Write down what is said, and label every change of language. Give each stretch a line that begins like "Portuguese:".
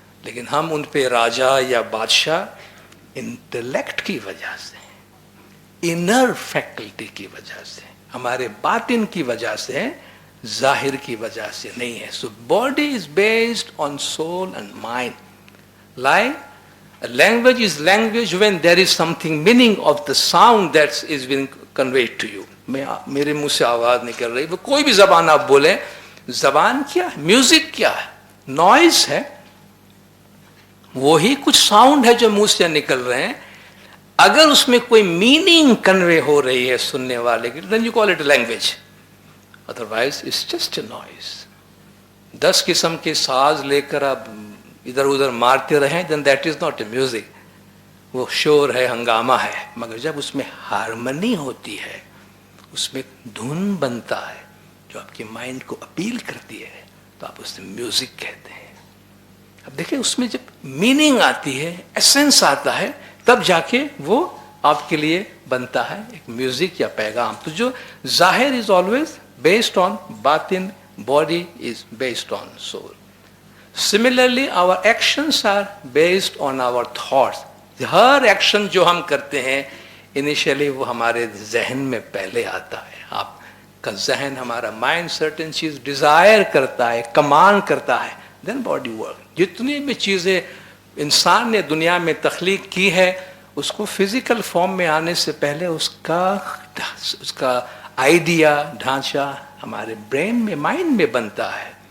Urdu: لیکن ہم ان پہ راجا یا بادشاہ انٹلیکٹ کی وجہ سے، انر فیکلٹی کی وجہ سے، ہمارے باطن کی وجہ سے، ظاہر کی وجہ سے نہیں ہے.
English: So body is based on soul and mind. Language is language when there is something meaning of the sound that is being conveyed to you.
Urdu: میرے منہ سے آواز نکل رہی، وہ کوئی بھی زبان آپ بولیں، زبان کیا ہے؟ میوزک کیا ہے؟ نوائز ہے. وہی کچھ ساؤنڈ ہے جو منہ سے نکل رہے ہیں. اگر اس میں کوئی میننگ کنوے ہو رہی ہے سننے والے کی،
English: then you call it a language. Otherwise it's just a noise.
Urdu: 10 قسم کے ساز لے کر آپ ادھر ادھر مارتے رہیں
English: then that is not a music.
Urdu: وہ شور ہے، ہنگامہ ہے. مگر جب اس میں ہارمنی ہوتی ہے، اس میں دھن بنتا ہے جو آپ کے مائنڈ کو اپیل کرتی ہے، تو آپ اسے میوزک کہتے ہیں. اب دیکھیں اس میں جب میننگ آتی ہے، ایسنس آتا ہے، تب جا کے وہ آپ کے لیے بنتا ہے ایک میوزک یا پیغام. تو جو ظاہر
English: Is always based on باطن، body is based on soul. Similarly, our actions are based on our thoughts.
Urdu: Hare action جو ہم کرتے ہیں انیشلی وہ ہمارے ذہن میں پہلے آتا ہے. آپ کا ذہن، ہمارا مائنڈ سرٹن چیز ڈیزائر کرتا ہے، کمانڈ کرتا ہے،
English: Then body work.
Urdu: جتنی بھی چیزیں انسان نے دنیا میں تخلیق کی ہے، اس کو فزیکل فارم میں آنے سے پہلے اس کا آئیڈیا، ڈھانچہ ہمارے برین میں، مائنڈ میں بنتا ہے.